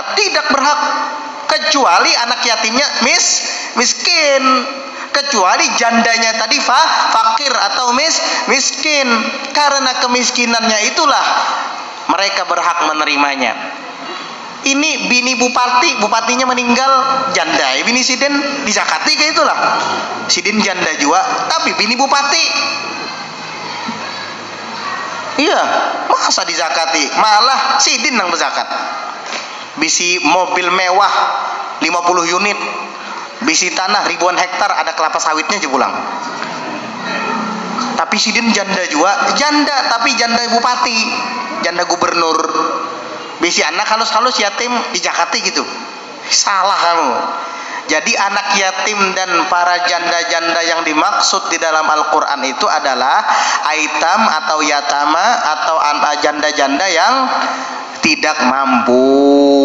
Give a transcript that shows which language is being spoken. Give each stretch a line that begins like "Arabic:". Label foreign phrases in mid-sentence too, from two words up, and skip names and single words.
Indonesian: Tidak berhak, kecuali anak yatimnya miskin. Kecuali jandanya tadi fakir atau miskin. Karena kemiskinannya itulah mereka berhak menerimanya.
Banjar: Ini bini bupatinya meninggal, janda. Bini sidin dizakati kayak itulah. Sidin janda juga, tapi bini bupati.
Indonesian: Iya, masa dizakati?
Banjar: Malah sidin yang berzakat. Bisi mobil mewah 50 unit. Bisi tanah ribuan hektar, ada kelapa sawitnya aja pulang. Tapi sidin janda juga, janda tapi janda bupati, janda gubernur. Bisi anak halus-halus yatim di Jakarta gitu.
Indonesian: Salah kamu. Jadi anak yatim dan para janda-janda yang dimaksud di dalam Al-Quran itu adalah aitam atau yatama atau janda-janda yang tidak mampu.